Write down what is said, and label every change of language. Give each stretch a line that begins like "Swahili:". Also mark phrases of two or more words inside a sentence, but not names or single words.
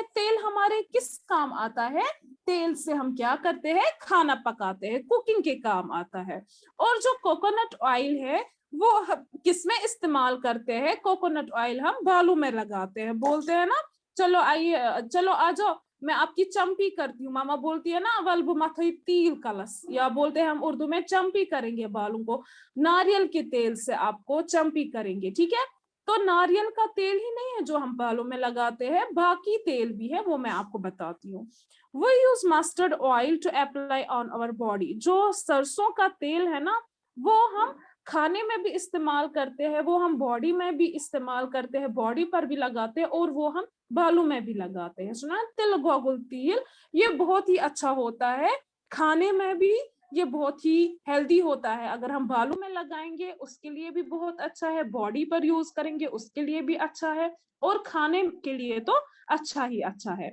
Hindi: तेल हमारे किस काम आता है? तेल से हम क्या करते हैं? खाना पकाते हैं, कुकिंग के काम आता है। और जो
English: coconut oil
Hindi: है वो किसमें इस्तेमाल करते हैं?
English: coconut oil
Hindi: हम बालों में लगाते हैं। बोलते हैं ना, चलो आइए, चलो आ जाओ, मैं आपकी चंपी करती हूँ। मामा बोलती है ना,
Kashmiri: वल्ब मथई तील कलस,
Hindi: या बोलते हैं हम उर्दू में चंपी करेंगे बालों को। नारियल के तेल से आपको चंपी करेंगे, ठीक है। तो नारियल का तेल ही नहीं है जो हम बालों में लगाते हैं, बाकी तेल भी है, वो मैं आपको बताती हूँ।
English: We use mustard oil to apply on our body.
Hindi: जो सरसों का तेल है ना, वो हम खाने में भी इस्तेमाल करते हैं, वो हम बॉडी में भी इस्तेमाल करते हैं, बॉडी पर भी लगाते हैं, और वो हम बालों में भी लगाते हैं।
Kashmiri: सुना तिल गोगुल तिल,
Hindi: ये बहुत ही अच्छा होता है खाने में भी। ये बहुत ही हेल्दी होता है। अगर हम बालों में लगाएंगे उसके लिए भी बहुत अच्छा है, बॉडी पर यूज करेंगे उसके लिए भी अच्छा है, और खाने के लिए तो अच्छा ही अच्छा है।